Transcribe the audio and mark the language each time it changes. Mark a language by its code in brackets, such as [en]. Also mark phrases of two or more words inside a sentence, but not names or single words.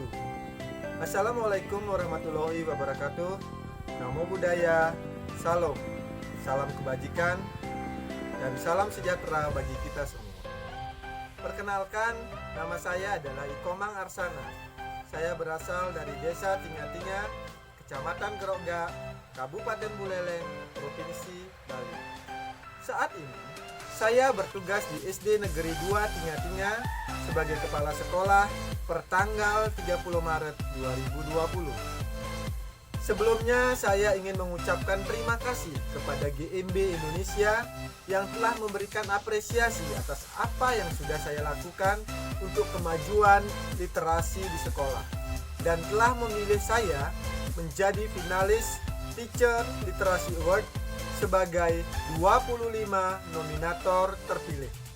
[ar] السلام عليكم ورحمة الله وبركاته. [pi] Namo Buddhaya, [id] Salam, salam kebajikan, dan salam sejahtera bagi kita semua. Perkenalkan, nama saya adalah Ikomang Arsana. Saya berasal dari Desa Tinga-Tinga, Kecamatan Gerogga, Kabupaten Buleleng, Provinsi Bali. Saat ini, saya bertugas di SD Negeri 2 Tinga-Tinga sebagai kepala sekolah per tanggal 30 Maret 2020. Sebelumnya, saya ingin mengucapkan terima kasih kepada GMB Indonesia yang telah memberikan apresiasi atas apa yang sudah saya lakukan untuk kemajuan literasi di sekolah dan telah memilih saya menjadi finalis Teacher Literasi Award sebagai 25 nominator terpilih.